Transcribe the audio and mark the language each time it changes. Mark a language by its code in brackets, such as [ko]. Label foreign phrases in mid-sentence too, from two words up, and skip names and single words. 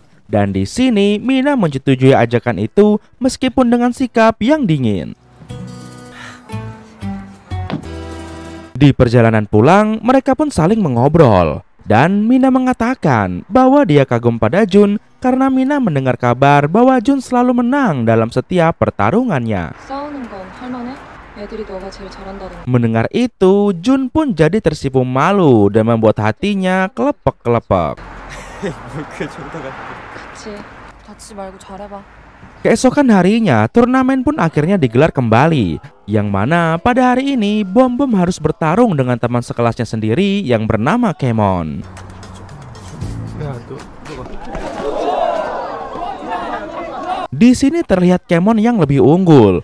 [id] Dan di sini Mina menyetujui ajakan itu meskipun dengan sikap yang dingin. Di perjalanan pulang, mereka pun saling mengobrol. Dan Mina mengatakan bahwa dia kagum pada Jun karena Mina mendengar kabar bahwa Jun selalu menang dalam setiap pertarungannya. [ko] 싸우는 건 할만해? 애들이 너가 제일 잘한다던데. [id] Mendengar itu, Jun pun jadi tersipu malu dan membuat hatinya kelepek-kelepek. [ko] 그 정도가. 같이 다치지 말고 잘해봐. [id] Keesokan harinya, turnamen pun akhirnya digelar kembali. Yang mana pada hari ini, Bom Bom harus bertarung dengan teman sekelasnya sendiri yang bernama Kemon. Di sini terlihat Kemon yang lebih unggul.